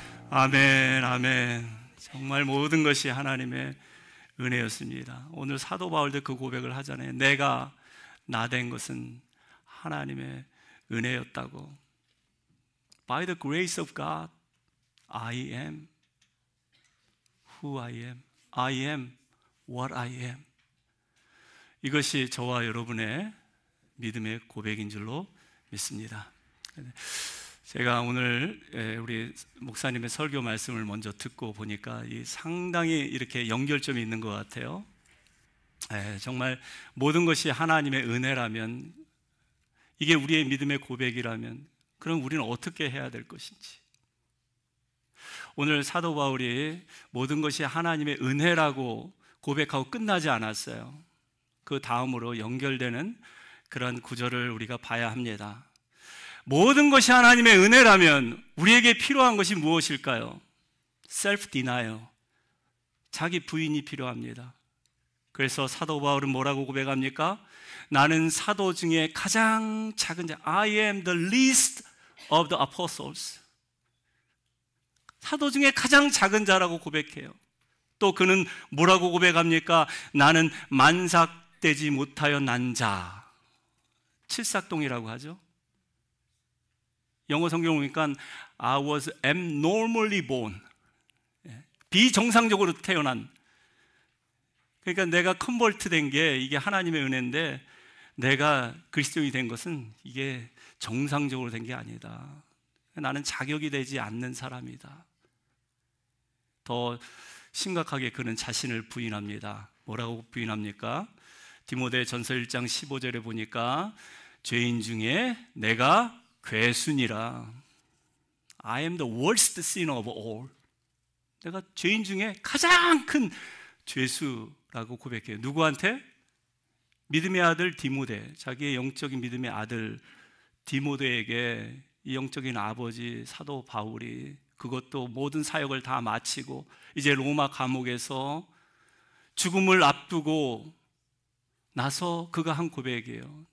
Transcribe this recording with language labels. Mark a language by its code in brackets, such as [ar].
[ko] 아멘, 아멘. 정말 모든 것이 하나님의 은혜였습니다. 오늘 사도 바울도 그 고백을 하잖아요. 내가 나된 것은 하나님의 은혜였다고. [en] By the grace of God, I am who I am. I am what I am. [ko] 이것이 저와 여러분의 믿음의 고백인 줄로 믿습니다. 제가 오늘 우리 목사님의 설교 말씀을 먼저 듣고 보니까 상당히 이렇게 연결점이 있는 것 같아요. 정말 모든 것이 하나님의 은혜라면, 이게 우리의 믿음의 고백이라면, 그럼 우리는 어떻게 해야 될 것인지. 오늘 사도 바울이 모든 것이 하나님의 은혜라고 고백하고 끝나지 않았어요. 그 다음으로 연결되는 그런 구절을 우리가 봐야 합니다. 모든 것이 하나님의 은혜라면 우리에게 필요한 것이 무엇일까요? self-denial, 자기 부인이 필요합니다. 그래서 사도 바울은 뭐라고 고백합니까? 나는 사도 중에 가장 작은 자, [en] I am the least of the apostles. [ko] 사도 중에 가장 작은 자라고 고백해요. 또 그는 뭐라고 고백합니까? 나는 만삭되지 못하여 난 자, 칠삭동이라고 하죠. 영어 성경 보니까 [en] I was abnormally born, [ko] 비정상적으로 태어난. 그러니까 내가 컨버트 된 게 이게 하나님의 은혜인데, 내가 그리스도인이 된 것은 이게 정상적으로 된 게 아니다. 나는 자격이 되지 않는 사람이다. 더 심각하게 그는 자신을 부인합니다. 뭐라고 부인합니까? 디모데전서 1장 15절에 보니까 죄인 중에 내가 괴순이라. [en] I am the worst sinner of all. [ko] 내가 죄인 중에 가장 큰 죄수라고 고백해요. 누구한테? 믿음의 아들 디모데, 자기의 영적인 믿음의 아들 디모데에게 이 영적인 아버지 사도 바울이 그것도 모든 사역을 다 마치고 이제 로마 감옥에서 죽음을 앞두고 나서 그가 한 고백이에요.